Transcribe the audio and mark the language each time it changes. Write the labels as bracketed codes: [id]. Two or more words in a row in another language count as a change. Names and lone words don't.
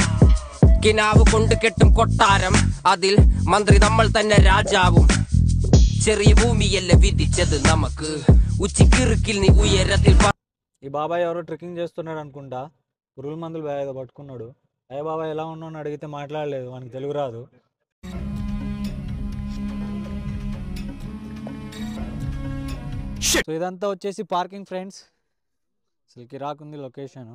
[ml] കിനാവ് കൊണ്ട് കെട്ടും കൊട്ടാരം, അതിൽ മന്ത്രി നമ്മൾ തന്നെ രാജാവും. ചെറിയ ഭൂമിയല്ല വിധിച്ചത് നമുക്ക്, ഉച്ചിക്കിറുക്കിൽ നീ ഉയരത്തിൽ. [te] ఈ బాబాయ్ ఎవరో ట్రెక్కింగ్ చేస్తున్నాడు అనుకుంటా. పురుగుల మందులు ఏదో పట్టుకున్నాడు. అయ్యే బాబాయ్ ఎలా ఉన్నావు అని అడిగితే మాట్లాడలేదు, మనకి తెలుగు రాదు. సో ఇదంతా వచ్చేసి [en] parking friends. [te] అసలు కిరాకుంది లొకేషన్.